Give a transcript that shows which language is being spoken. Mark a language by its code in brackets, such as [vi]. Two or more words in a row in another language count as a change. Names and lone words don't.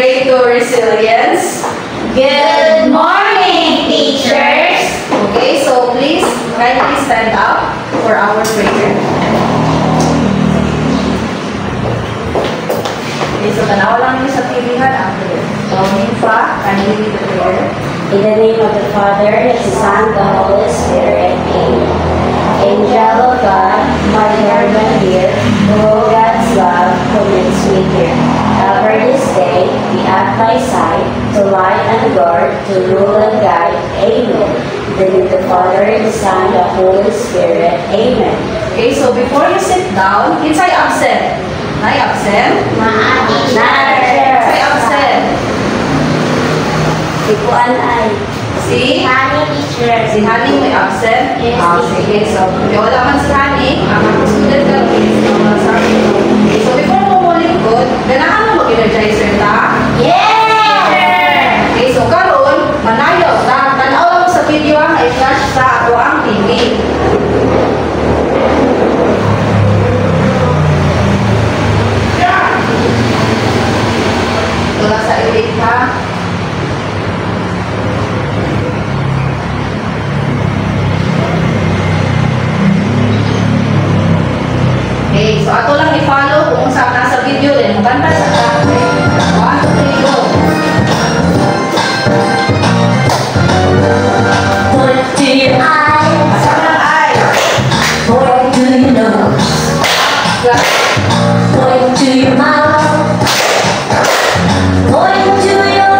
[en] your resilience. Good morning, teachers. Okay, so please kindly stand up for our prayer. [ceb] Okay, so tanawa lang niyo sa TV-han ang prayer. [en] So, Minfa, kindly read the prayer. In the name of the Father, the Son, the Holy Spirit. Amen. Angel of God, my guardian here, oh God's love, who makes me here. Ever this day, be at my side, to light and guard, to rule and guide. Amen. In the name of the Father, the Son, the Holy Spirit. Amen. Okay, so before you sit down, [ceb] kinsay absent? Nay absent? Kinsay absent? Si Juan ay. Si? [en] Honey, teacher. [ceb] Si Honey may absent? [en] Yes, [ceb] sige. So, kung wala man si Honey, ang mga student ka, please, [tl] sabi ko. [ceb] Okay, so before mo mo lingkod, ganahan mo mag-energizer ta? [en] Yeah! [ceb] Okay, so karon manayaw na. Tanaw lang sa video ang i-flash sa ato ang TV. Wala sa edit ha? Okay, so ato lang i-follow [tl] kung saan nasa video din. Maganda sa akin. 1, 2, 3, [en] go! Point to your eyes, [tl] Masama ng eyes. [en] point to your nose, point to your mouth, point to your